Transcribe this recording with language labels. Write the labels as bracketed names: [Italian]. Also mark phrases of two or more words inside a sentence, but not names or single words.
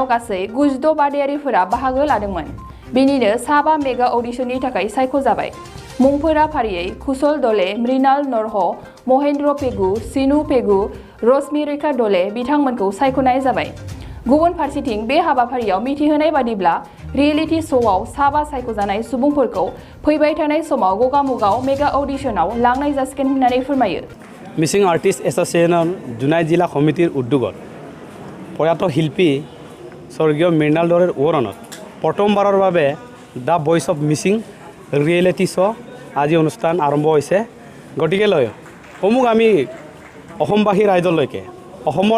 [Bodo] गासै 96 बादायारिफोरा बाहागो लादोंमोन बेनिनो 7 मेगा अडिशननि थाखाय सायख'जाबाय मुंफोरा फारियै कुशल दले मृणाल नरह महेन्द्र पेगु सिनु पेगु रश्मि रेखा दले बिथांमोनखौ सायख'नाय जाबाय गुबुन फारसेथिं बे हाबाफारियाव मिथिहोनाय बादिब्ला रियेलिटि श'आव 7 सायख'जानाय सुबुंफोरखौ फैबाय थानाय समाव गगामुगाव मेगा अडिशनाव लांनाय जासिगोन होननानै फोरमायो [Assamese] मिसिं आर्टिस्ट एस'सिएशনৰ জোনাই জিলা সমিতিৰ উদ্যোগত প্ৰয়াত শিল্পী স্বৰ্গীয় মৃণাল দলেৰ ওৰণত প্ৰথমবাৰৰ বাবে দ্য ভইচ অফ মিচিং ৰিয়েলিটি শ্ব' আজি অনুষ্ঠান আৰম্ভ হৈছে গতিকে লৈ সমূহ আমি অসমবাসী ৰাইজলৈকে অসমৰ